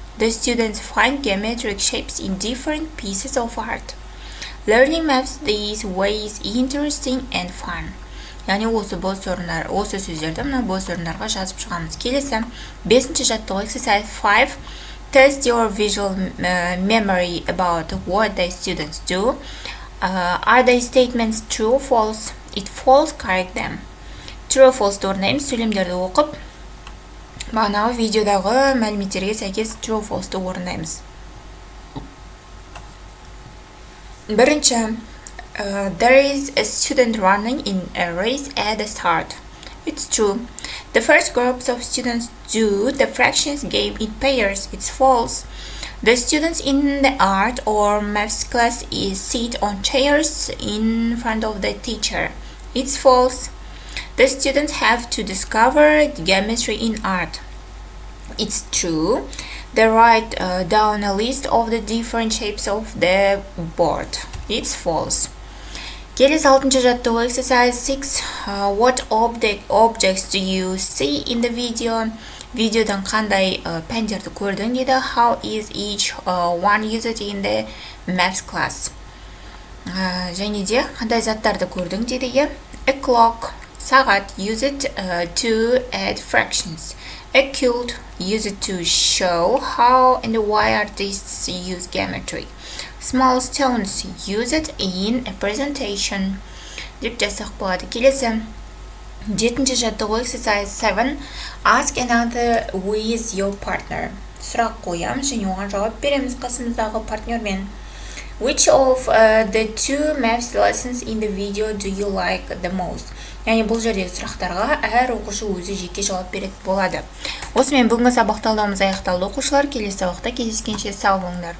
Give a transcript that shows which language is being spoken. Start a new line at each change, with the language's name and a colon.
English: The students find geometric shapes in different pieces of art. Learning maths this way is interesting and fun.
Kazakh: Яғни осы сөздерді мына бос орындарға жазып шығамыз. Келесі 5-ші жаттығу
English: exercise 5. Test your visual memory about what the students do. Are the statements true or false? If false, correct them. True or false орындаймыз.
Kazakh: Сөйлемдерді оқып, бағанағы видеодағы мәліметтерге сәйкес
English: true or false
Kazakh: орындаймыз.
English: Бірінші, there is a student running in a race at the start. It's true. The first groups of students do the fractions game in pairs. It's false. The students in the art or maths class sit on chairs in front of the teacher. It's false. The students have to discover geometry in art. It's true. They write down a list of the different shapes of the board. It's false.
Kazakh: Келесі 6-шы жаттығу
English: exercise 6. What objects do you see in the video?
Kazakh: Видеодан қандай пәндерді көрдің дейді.
English: How is each one used in the maths class?
Kazakh: Және де қандай заттарды көрдің дейді.
English: A clock, сағат, used to add fractions. A quilt, used to show how and why artists use geometry. Small stones, used in a presentation.
Kazakh: Деп жазсақ болады. Келесі 7-ші жаттығу
English: exercise 7. Ask another with your partner.
Kazakh: Сұрақ қоямыз және оған жауап береміз қасымыздағы партнермен.
English: Which of the two maths lessons in the video do you like the most?
Kazakh: Яғни бұл жердегі сұрақтарға әр оқушы өзі жеке жауап беретін болады. Осымен бүгінгі сабақ талдауымыз аяқталды оқушылар. Келесі сабақта кездескенше сау болыңдар.